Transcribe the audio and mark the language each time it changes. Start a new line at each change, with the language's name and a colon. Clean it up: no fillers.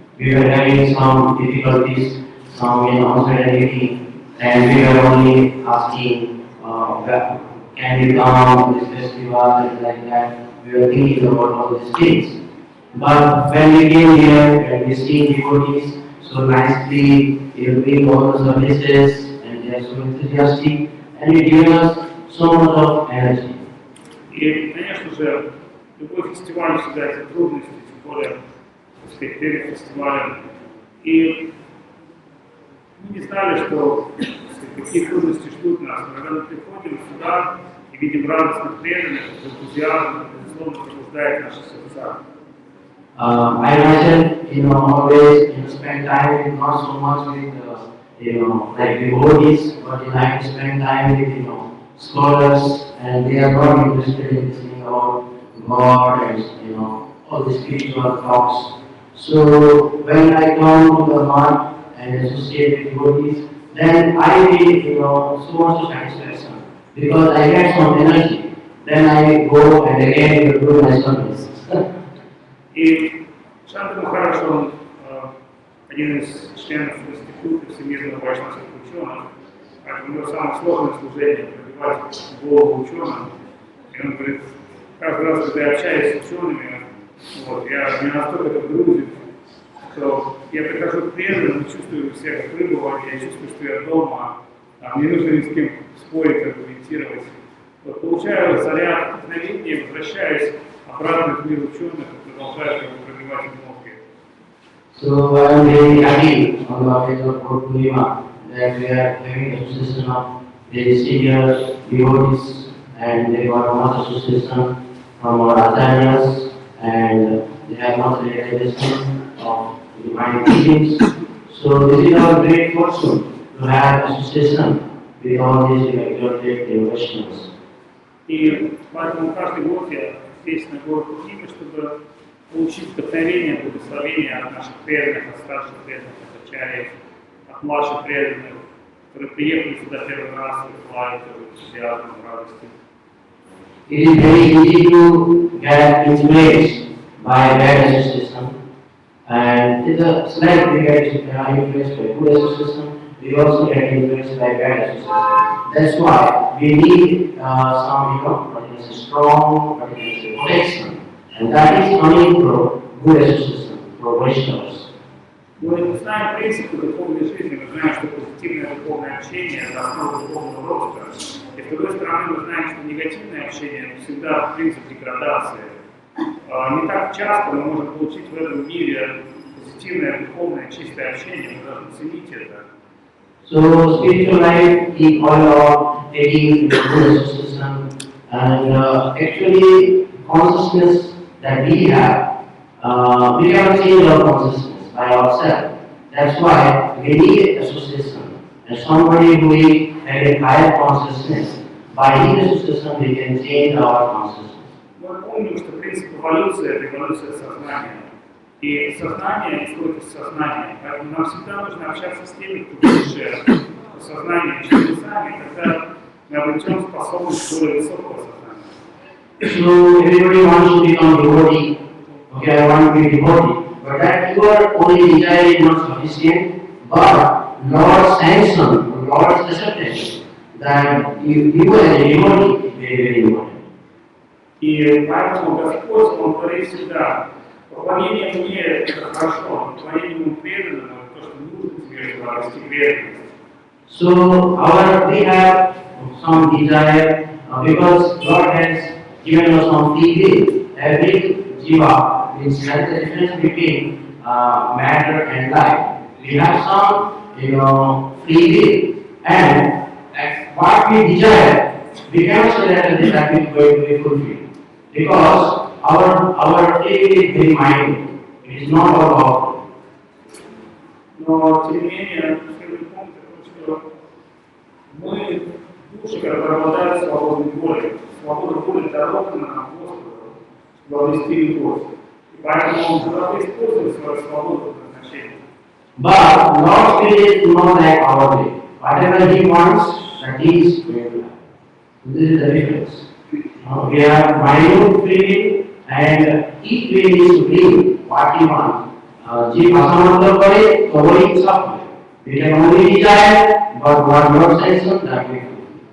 English: We were having some difficulties, some uncertainty, and we were only asking, can we come on this festival and like that. We were thinking about all these things. But when we came here and we see devotees so nicely, they bring all the services and they are so enthusiastic and it gives us so much of energy.
Russian: И, конечно же, любой фестиваль всегда это трудности, тем более, так сказать, перед фестивалем. И мы не знали, что какие трудности ждут нас. Но когда мы приходим сюда и видим радостных преданных, энтузиазм, безусловно, пробуждает наши сердца.
English: I myself, always spend time with not so much with, like devotees, but I spend time with, scholars, and they are not interested in listening about God and, all the spiritual talks. So when I come to the heart and associate with devotees, then I feel, so much of satisfaction because I get some energy. Then I go and again do my service.
Russian: И Шанта Махарадж, он один из членов института всемирного вайшнавских ученых, поэтому у него самое сложное служение пробивать голову ученым. И он говорит, каждый раз, когда я общаюсь с учеными, меня настолько это грузит, что я прихожу к преданным, чувствую себя как рыба в воде, я чувствую, что я дома, мне нужно ни с кем спорить, аргументировать. Получаю заряд вдохновения, возвращаюсь обратно к миру ученых и продолжаю пробивать мозги.
English: So I am very happy on the occasion of Gaura-Purnima that we are having association of the senior devotees and they got much association from our acharyas and they have much realization of divine teachings. So this is our great fortune to have association with all these exalted devotionals.
Russian: И поэтому каждый год я здесь на Гаура-Пурниме, чтобы получить вдохновение, благословение от наших преданных, от старших преданных, от ачарьев, от младших преданных, которые приехали сюда первый раз и желают энтузиазма, радости.
English: It is very easy to get influenced by bad association, and it's like we get influenced by good association, we also get influenced by bad association. That's why we need some strong protection, and that is coming from good association, from Vaishnavas.
Russian: Мы знаем принципы духовной жизни, мы знаем, что позитивное духовное общение – это основа духовного роста. И с другой стороны, мы знаем, что негативное общение – это всегда принцип деградации. Не так часто мы можем получить в этом мире позитивное, духовное, чистое общение, мы должны ценить это.
English: So spiritual life is all about taking the good association, and actually consciousness that we have, we cannot change our consciousness by ourselves. That's why we need association, and somebody who is having higher consciousness. By his association, we can change our consciousness.
Russian: Мы помним, что принцип эволюции – это эволюция сознания. И сознание исходит из сознания. Поэтому нам всегда нужно общаться с теми, кто выше по сознанию, чудесами, когда мы обретем способность более высокого сознания.
English: So everybody wants to become devotee. Okay, I want to be devotee. But that your only desire is not sufficient, but Lord's sanction, Lord's acceptance, that you as a devotee is very, very important.
Russian: И поэтому Господь, Он говорит всегда, поклонение мне – это хорошо, поклонение Ему преданному – это то, что нужно тебе, чтобы обрести преданность.
English: So we have some desire because God has given us some free will. Every jiva means that's the difference between matter and life. We have some, free will, and what we desire, we cannot say that this is going to be fulfilled because our free will is very minute. It is not all powerful.
Russian: Но, тем не менее, следует помнить, что мы, души, которые обладают свободной волей, свобода воли дарована нам Господу, чтобы обрести любовь. И поэтому мы должны использовать свою свободу предназначения.
English: But Lord's will is not like our will. Whatever He wants, that is going to happen. This is the difference. We have minute free will, and each will is supreme, what He wants.
Hindi: जीव असमर्थ करे तो वही सब
English: we can only desire, but what Lord says that we do.